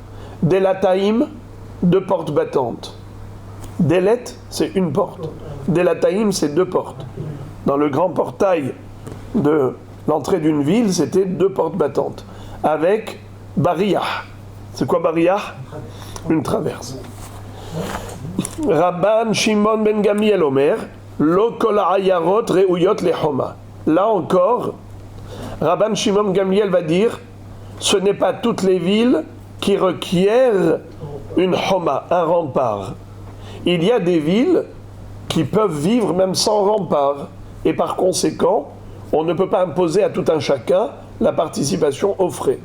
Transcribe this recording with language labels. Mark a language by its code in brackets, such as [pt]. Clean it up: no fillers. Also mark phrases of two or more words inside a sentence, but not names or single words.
[fr] Delataïm, 2 portes battantes. Delet, c'est une porte. Delataïm, c'est 2 portes. Dans le grand portail de l'entrée d'une ville, c'était 2 portes battantes. Avec bariyah. C'est quoi bariyah? Une traverse. [he] רבן שמעון בן גמליאל אומר, לא כל העיירות ראויות לחומה. [fr] Là encore, Rabban Shimon Gamliel va dire, ce n'est pas toutes les villes qui requièrent une homa, un rempart. Il y a des villes qui peuvent vivre même sans rempart. Et par conséquent, on ne peut pas imposer à tout un chacun la participation aux frais.